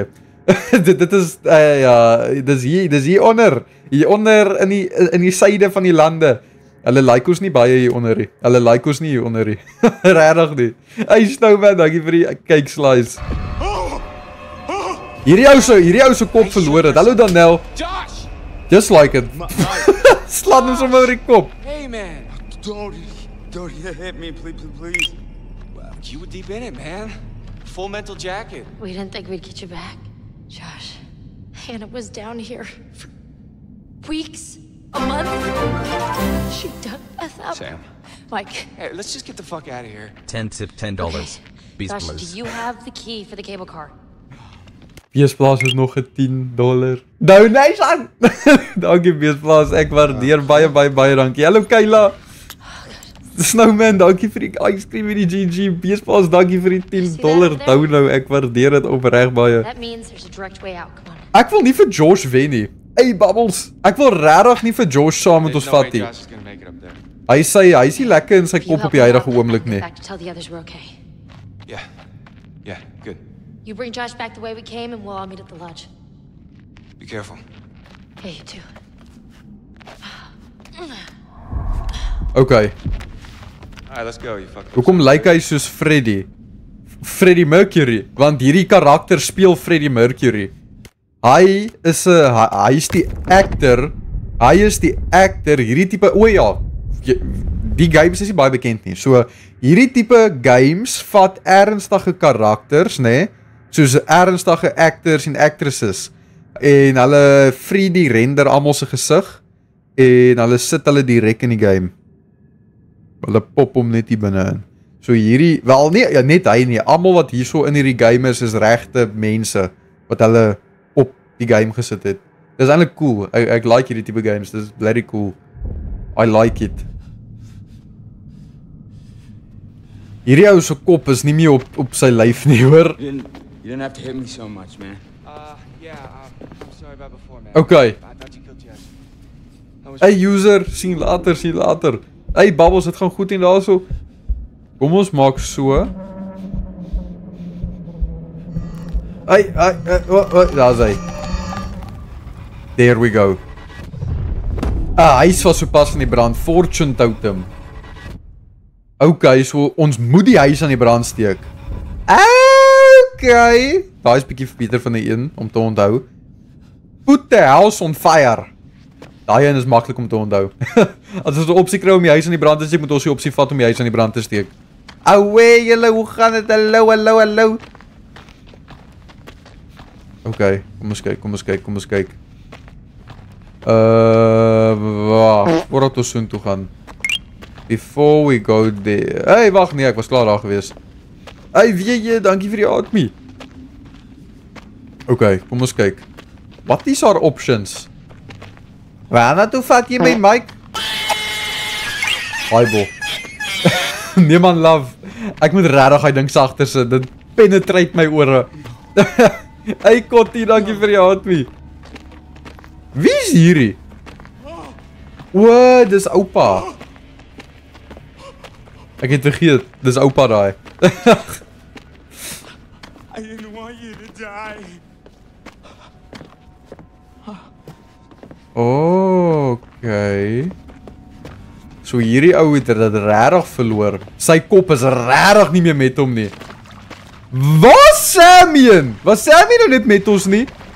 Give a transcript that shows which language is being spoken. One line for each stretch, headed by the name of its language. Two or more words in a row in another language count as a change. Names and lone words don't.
Afrikaans: dit is ja, dis hier onder in die suide van die lande. Hulle like ons nie baie hier onder nie. Hulle like ons nie hier onder nie. Regtig nie. Hey Snowman, dankie vir die kyk slice. Hierdie ou se kop verloor het. Hallo Danel.
English: Josh! Just like it. Slaat hom sommer oor die kop. Hey, man! Don't hit me, please. Well, you were deep in it, man. Full mental jacket. We didn't think we'd get you back, Josh. Hannah was down here for weeks, a month. She dug us up. Sam. Mike. Hey, let's just get the fuck out of here. 10 tip $10. Beast Josh, Blues. do you have the key for the cable car?
Afrikaans: Beesblaas is nog 'n $10 donation. Dankie Beesblaas, ek waardeer baie dankie. Hallo Kayla. Snowman, dankie vir die ice cream en die GG. Beesblaas, dankie vir die $10 dono. Ek waardeer dit opreg baie.
English: That means there's a direct way out. Come on.
Afrikaans: Ek wil nie vir Josh wen nie. Hey Bubbles, ek wil regtig nie vir Josh saam met ons
English: There's no way
Afrikaans: vat nie.
English: Josh is gonna make it up there.
Afrikaans: Hy sê hy is nie lekker in sy
English: If you
Afrikaans: kop op
English: help
Afrikaans: die
English: me
Afrikaans: huidige
English: out,
Afrikaans: oomblik
English: I'll
Afrikaans: nie.
English: get back to tell the others we're okay. Yeah, good. You bring Josh back the way we came, and we'll all meet at the lodge. Be careful. Hey, you too. Okay. Alright, let's go, you fucking.
Afrikaans: Hoekom lyk hy soos Freddie? Freddie Mercury, want hierdie karakter speel Freddie Mercury. Hy is die actor. Hy is die actor hierdie tipe die games is nie baie bekend nie. So hierdie tipe games vat ernstige karakters, nê? Soos ernstige actors en actresses. En hulle 3D render almal se gesig en hulle sit hulle direk in die game. Hulle pop hom net hier binne in. So hierdie, wel nee, ja, net hy nie. Almal wat hierso in hierdie game is regte mense wat hulle op die game gesit het. Dis eintlik cool. Ek like hierdie tipe games. Dis bloody cool.
English: I like it.
Afrikaans: Hierdie ou se kop is nie meer op sy lyf nie, hoor.
English: You didn't have to hit me so much, man. Yeah, I'm sorry about before, man. Okay. I thought you killed Jess.
Afrikaans: Hey user, sien later. Hey Bubbles, dit gaan goed en daarso. Kom ons maak so. Hey, daar's hy.
English: There we go.
Afrikaans: Huis was sopas van die brand.
English: Fortune totem.
Afrikaans: Okay, so ons moet die huis aan die brand steek. Okay. Daar is bietjie beter van die een om te onthou.
English: Put the house on fire.
Afrikaans: Daai een is maklik om te onthou. As ons 'n opsie kry om die huis aan die brand te steek, moet ons die opsie vat om die huis aan die brand te steek. Away, julle, hoe gaan dit? Hallo. Okay, kom ons kyk. Waar? Voordat ons soontoe gaan.
English: Before we go there.
Afrikaans: Hey, wag nee, ek was klaar daar gewees. Hey, weet jy, dankie vir die admie. Okay, kom ons kyk. Wat is haar options? Waarna toe vat jy my mic? Haai, nee man, love. Ek moet regtig hy ding sagter sit. Dit penetrate my ore. Hey, Kottie, dankie vir die admie. Wie is hierdie? O, dis oupa. Ek het vergeet, dis oupa daai.
English: I didn't want you to die.
Afrikaans: Okay. So hierdie ou het dit regtig verloor. Sy kop is regtig nie meer met hom nie. Was Samien? Was Samien nou net met ons nie?